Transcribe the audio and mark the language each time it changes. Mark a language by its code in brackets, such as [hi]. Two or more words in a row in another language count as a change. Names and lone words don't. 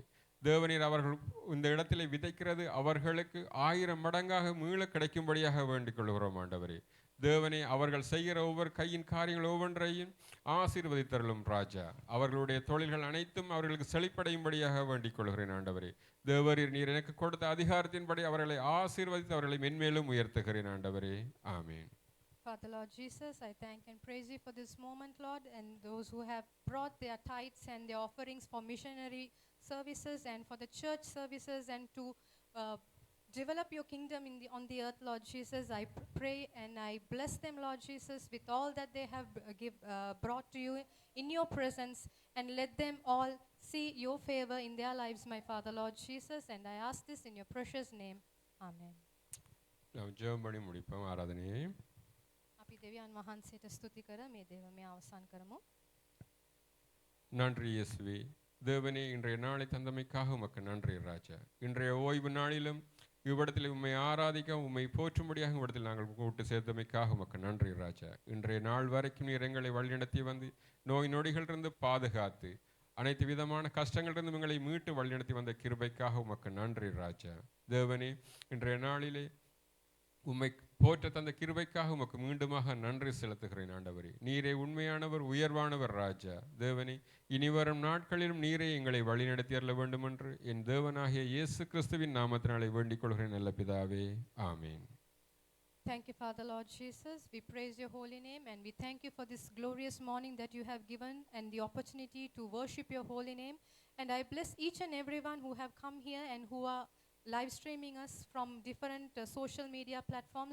[ta] தேவனீர் அவர்கள் இந்த இடத்திலே விதைக்கிறது அவர்களுக்கு 1000 மடங்காக மீள கிடைக்கும்படியாக வேண்டிக் கொள்கிறோம் ஆண்டவரே. தேவனே, அவர்கள் செய்கிற ஒவ்வொரு கையின் காரியங்கள் ஒவ்வொன்றையும் ஆசீர்வதித்தருளும் ராஜா. அவர்களுடைய தொழில்கள் அனைத்தும் அவர்களுக்கு செழிப்படையும்படியாக வேண்டிக் கொள்கிறேன் ஆண்டவரே. தேவரீர் நீர் எனக்கு கொடுத்த அதிகாரத்தின்படி அவர்களை ஆசீர்வதித்து அவர்களை மென்மேலும் உயர்த்துகிறேன் ஆண்டவரே. ஆமென். [en] Father Lord Jesus, I thank and praise you for this moment, Lord, and those who have brought their tithes and their offerings for missionary services and for the church services and to develop your kingdom on the earth, Lord Jesus. I pray and I bless them, Lord Jesus, with all that they have brought to you in your presence, and let them all see your favor in their lives, my Father Lord Jesus, and I ask this in your precious name. Amen. [ta] நாம் ஜெபம் பண்ணி முடிப்போம் ஆராதனையை. [si] අපි දෙවියන් වහන්සේට ස්තුති කර මේ දේවමය අවසන් කරමු. [ta] நன்றி இயேசுவே. தேவனே, இன்றைய நாளை தந்தமைக்காக உமக்கு நன்றி ராஜா. இன்றைய ஓய்வு நாளிலும் இவ்விடத்தில் உம்மை ஆராதிக்க உம்மை போற்றும்படியாக இவ்விடத்தில் நாங்கள் கூட்டு சேர்த்தமைக்காக உமக்கு நன்றி ராஜா. இன்றைய நாள் வரைக்கும் நீர் எங்களை வழிநடத்தி வந்து நோய் நொடிகளிலிருந்து பாதுகாத்து அனைத்து விதமான கஷ்டங்களிலிருந்து எங்களை மீட்டு வழிநடத்தி வந்த கிருபைக்காக உமக்கு நன்றி ராஜா. தேவனே, இன்றைய நாளிலே உம்மை போற்ற தந்த கிருபைக்காக உமக்கு மீண்டுமாக நன்றி செலுத்துகிறேன் ஆண்டவரே. நீரே உண்மையானவர், உயர்வானவர் ராஜா. தேவனே, இனி வரும் நாட்களிலும் நீரே எங்களை வழிநடத்தி அருள வேண்டும் என்று என் தேவனாகிய இயேசு கிறிஸ்துவின் நாமத்தினாலே வேண்டிக் கொள்கிறேன் நல்ல பிதாவே. ஆமீன். [en] Thank you, Father Lord Jesus. We praise your holy name and we thank you for this glorious morning that you have given and the opportunity to worship your holy name. And I bless each and everyone who have come here and who are live streaming us from different social media platforms.